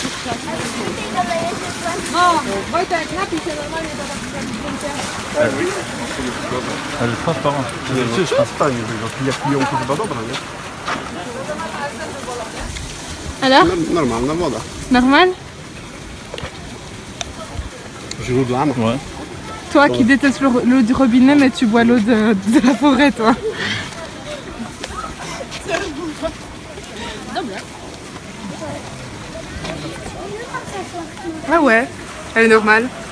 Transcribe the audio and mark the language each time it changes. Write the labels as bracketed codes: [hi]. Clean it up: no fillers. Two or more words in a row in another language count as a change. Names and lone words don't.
[fr] Elle est transparente. [pl] Przestań tego, jak piją to chyba dobra, nie? [fr] Alors, [pl] Normalna woda. [fr] normal? [pl] Źródlana. [fr] Ouais. Toi qui détestes l'eau du robinet, mais tu bois l'eau de la forêt, toi. Ah ouais, elle est normale.